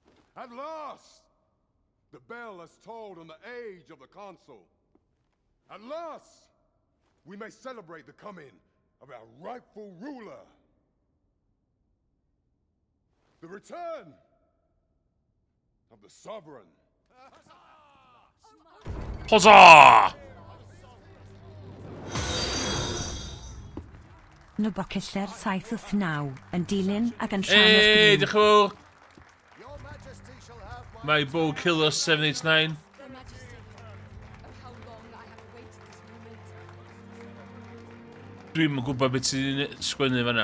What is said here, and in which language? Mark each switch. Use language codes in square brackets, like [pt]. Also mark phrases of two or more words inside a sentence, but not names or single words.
[en] At last, The bell has tolled on the age of the console. At last, we may celebrate the coming of our rightful ruler. The return of the sovereign. Huzzah! [cy] Yn y bocyller 789 yn dilyn ac yn Hey, rhan diolch yn fawr. [en] Your Majesty shall have My Bow Killer 789. Your Majesty, oh how long I have awaited this moment. [cy] Dwi'm yn gwybod beth ti'n sgwennu fan'na.